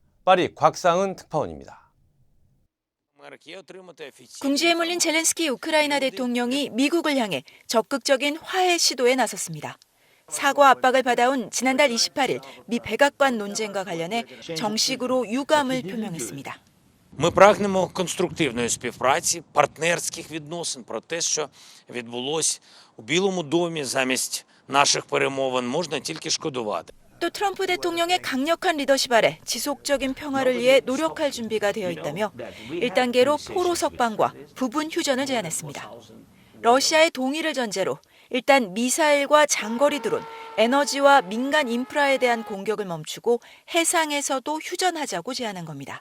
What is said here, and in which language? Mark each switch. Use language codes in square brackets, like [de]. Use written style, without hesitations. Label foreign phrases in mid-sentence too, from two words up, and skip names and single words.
[ko] 파리 곽상은 특파원입니다. 궁지에 몰린 젤렌스키 우크라이나 대통령이 미국을 향해 적극적인 화해 시도에 나섰습니다. 사과 압박을 받아온 지난달 28일 미 백악관 논쟁과 관련해 정식으로 유감을 표명했습니다. [uk] Ми прагнемо конструктивної співпраці, партнерських відносин про те, що відбулось у Білому домі замість наших перемовин, можна тільки шкодувати. [ko] 또 트럼프 대통령의 강력한 리더십 아래 지속적인 평화를 위해 노력할 준비가 되어 있다며 1단계로 포로 석방과 부분 휴전을 제안했습니다. 러시아의 동의를 전제로 일단 미사일과 장거리 드론, 에너지와 민간 인프라에 대한 공격을 멈추고 해상에서도 휴전하자고 제안한 겁니다.